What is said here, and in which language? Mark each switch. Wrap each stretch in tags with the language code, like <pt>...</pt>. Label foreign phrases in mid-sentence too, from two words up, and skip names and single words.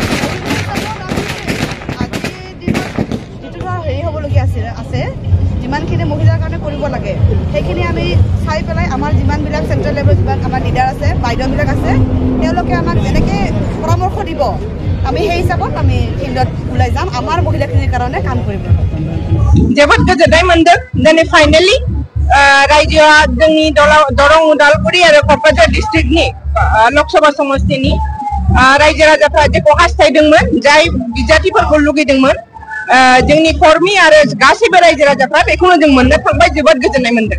<as>আজিৰ দিনত যিটো হেৰি হ'বলগীয়া আছে যিমানখিনি মহিলাৰ কাৰণে কৰিব লাগে সেইখিনি আমি চাই পেলাই আমাৰ যিমানবিলাক</as> <en>central levelৰ</en> <as>যিমান আমাৰ লিডাৰ আছে বাইদেউবিলাক আছে তেওঁলোকে আমাক যেনেকৈ পৰামৰ্শ দিব আমি সেই হিচাপত আমি ফিল্ডত ওলাই যাম আমাৰ মহিলাখিনিৰ কাৰণে কাম কৰিব।</as> <brx>जोबोद गोजोननाय मोनदों दिनै फाइनेलि रायजोआ जोंनि दरं उदालगुरि आरो क'क्राझार डिस्ट्रिक्टनि लकसभा समस्टिनि रायजो राजाफ्रा जेखौ हास्थायदोंमोन जाय बिजाथिफोरखौ लुगैदोंमोन जोंनि कर्मी आरो गासैबो रायजो राजाफ्रा बेखौनो जों मोननो थांबाय जोबोद गोजोननाय मोनदों।</brx>